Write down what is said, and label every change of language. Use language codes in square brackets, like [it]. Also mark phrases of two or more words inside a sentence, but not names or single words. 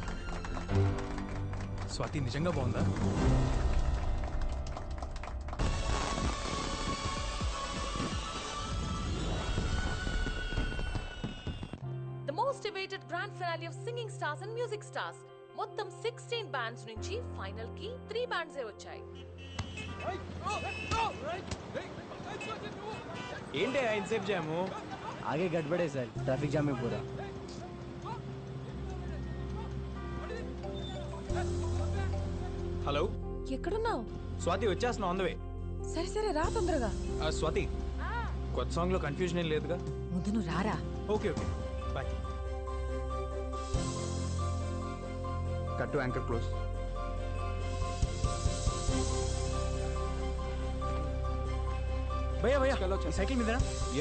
[te] స్వాతి నిజంగా బాగుందా? [en] The most awaited grand finale of Singing Stars and Music Stars. [te] మొత్తం 16 బ్యాండ్స్ నుంచి ఫైనల్ కి 3 బ్యాండ్స్ వచ్చాయి. ఏంటి ఇన్సేఫ్ జాము? [hi] आगे गड़बड़े सर, [en] traffic jam [hi] में पूरा. [te] హలో ఎక్కడున్నావు? స్వాతి, వచ్చేస్తున్నా [en] on the way. [te] సరే సరే రా తొందరగా. స్వాతి, కొత్త సాంగ్ లో కన్ఫ్యూజన్ ఏం లేదుగా? ముందు నువ్వు రారా. [en] okay okay bye. cut to anchor close. [hi] भैया भैया [te] సైకిల్ మీదనా? या